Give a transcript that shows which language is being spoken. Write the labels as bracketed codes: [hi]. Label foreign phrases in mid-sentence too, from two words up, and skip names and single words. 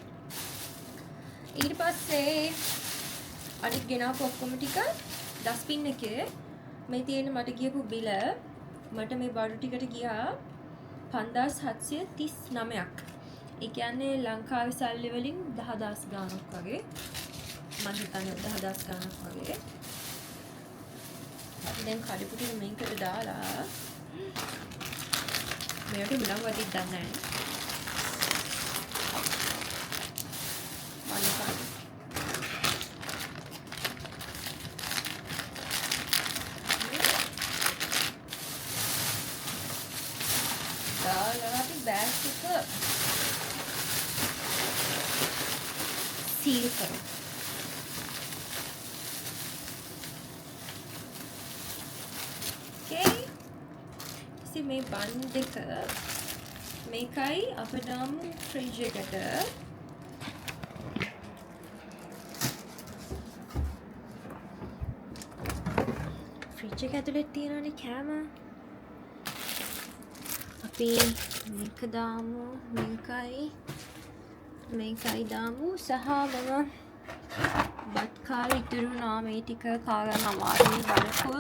[si] ඊට පස්සේ අනිත් ගෙනාපු ඔක්කොම ටික ඩස්බින් එකේ මේ තියෙන මට ගියපු බිල මට මේ බඩු ටිකට ගියා 5739ක්. ඒ කියන්නේ ලංකාවේ සල්ලි වලින් 10000 ගාණක් වගේ. මම හිතන්නේ 10000 ගාණක් වගේ. අපි දැන් කඩපු ටික මේකට දාලා මේකට මුලක් වදින්න දන්නේ නැහැ. [hi] बैग को सील करो. Okay. इसे मैं बंद कर [si] මේකයි අපිට නම් ෆ්‍රිජ් එකට ෆ්‍රිජ් එක ඇතුලේ තියෙනනේ කෑම. අපි මේක දාමු, මේකයි දාමු සහ මම බත් කාලා ඉතුරු වුණා මේ ටික කාගන්න අමාරුයි බලපොල්.